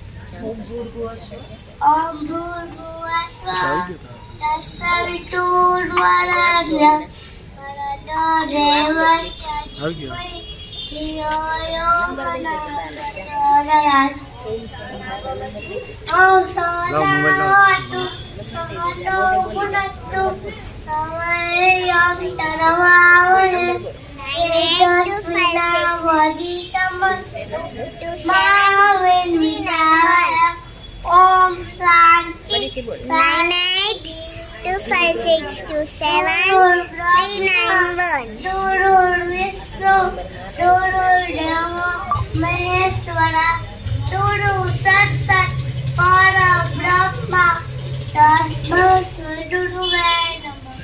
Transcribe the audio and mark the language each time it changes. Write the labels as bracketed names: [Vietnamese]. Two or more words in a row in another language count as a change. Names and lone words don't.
[Sanskrit] ઓમ ભૂર્ભુવસ્વઃ તત્સવિતુર્વરેણ્યં ભર્ગો દેવસ્ય ધીમહિ ધિયો યો ન પ્રચોદયાत्. ઓમ સહનાવતુ સહનૌ ભુનક્તુ સવૈર્યં તરવાવહૈ ॐ शान्ति 9825627391. गुरु विष्णु गुरु देव महेश्वर गुरु सत्सत् पर ब्रह्म तस्मै श्री गुरवे नमः.